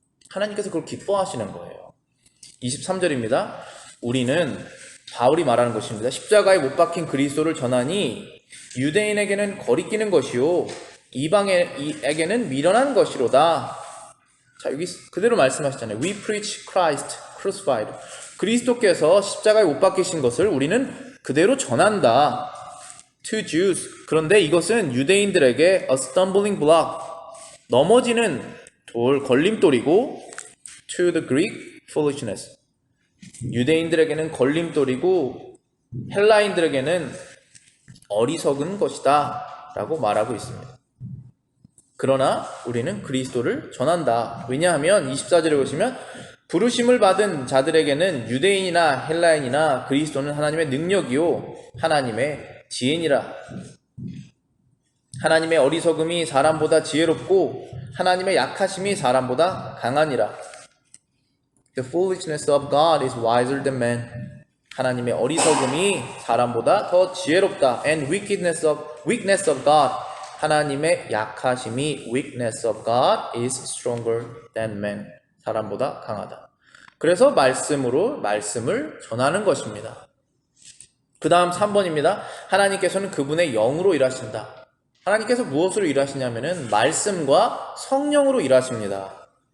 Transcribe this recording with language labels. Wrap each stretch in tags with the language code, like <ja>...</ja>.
<ko>하나님께서 그걸 기뻐하시는 거예요. 23절입니다. 우리는 바울이 말하는 것입니다. 십자가에 못 박힌 그리스도를 전하니 유대인에게는 거리끼는 것이요 이방인에게는 미련한 것이로다. 자, 여기 그대로 말씀하시잖아요.</ko> <en>We preach Christ crucified.</en> <ko>그리스도께서 십자가에 못 박히신 것을 우리는 그대로 전한다.</ko> <en>To Jews.</en> <ko>그런데 이것은 유대인들에게</ko> <en>a stumbling block,</en> <ko>넘어지는 돌, 걸림돌이고</ko> <en>to the Greek foolishness.</en> <ko>유대인들에게는 걸림돌이고 헬라인들에게는 어리석은 것이다 라고 말하고 있습니다. 그러나 우리는 그리스도를 전한다. 왜냐하면 24절에 보시면 부르심을 받은 자들에게는 유대인이나 헬라인이나 그리스도는 하나님의 능력이요 하나님의 지혜니라. 하나님의 어리석음이 사람보다 지혜롭고 하나님의 약하심이 사람보다 강하니라.</ko> <en>The foolishness of God is wiser than man.</en> <ko>하나님의 어리석음이 사람보다 더 지혜롭다.</ko> <en>And weakness of God.</en> <ko>하나님의 약하심이</ko> <en>weakness of God is stronger than man.</en> <ko>사람보다 강하다. 그래서 말씀을 전하는 것입니다. 그 다음 3번입니다. 하나님께서는 그분의 영으로 일하신다. 하나님께서 무엇으로 일하시냐면은 말씀과 성령으로 일하십니다.</ko>